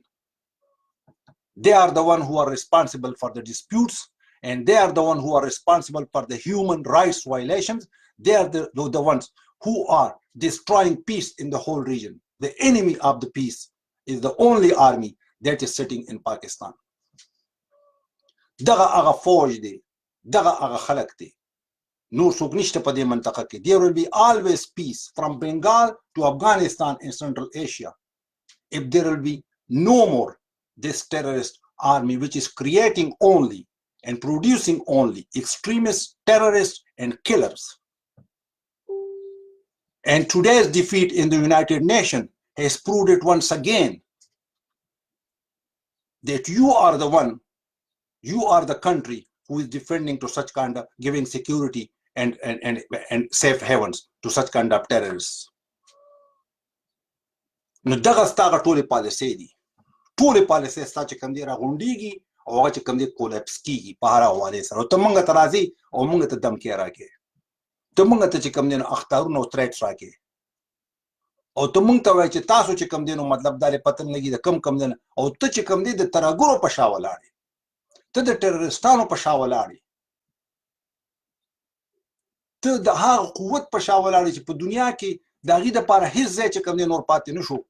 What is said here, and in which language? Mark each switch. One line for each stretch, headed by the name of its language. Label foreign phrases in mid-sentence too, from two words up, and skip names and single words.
English: They are the ones who are responsible for the disputes, and they are the ones who are responsible for the human rights violations. They are the ones who are destroying peace in the whole region. The enemy of the peace is the only army that is sitting in Pakistan.
Pashto: دغه هغه فوج دی، دغه هغه خلق دی، نور څوک نشته په دې منطقه کې.
English: There will be always peace from Bengal to Afghanistan and Central Asia if there will be no more this terrorist army which is creating only and producing only extremists, terrorists and killers. And today's defeat in the United Nations has proved it once again that you are the one, you are the country who is defending to such kind of, giving security and safe havens to such kind of terrorists.
Pashto: نو دغه ستاغه ټولې پالیسۍ دي، ټولې پالیسۍ ستا چې کوم دی راغونډېږي او هغه چې کوم دی کولیپس کېږي په هر حوالې سره. او ته موږ ته راځې او موږ ته دمکې راکې، ته موږ ته چې کوم دی نو اخطارونه او تریټس راکې، او ته موږ ته وایې چې تاسو چې کوم دی نو مطلب دا پته نه لګي د کم دی نه، او ته چې کوم دی د ترهګرو په شا ولاړې، ته د ټرریستانو په شا ولاړې، ته د هغه قوت په شا ولاړې چې په دنیا کې د هغې دپاره هېڅ ځای چې کوم دی نور پاتې نه شو.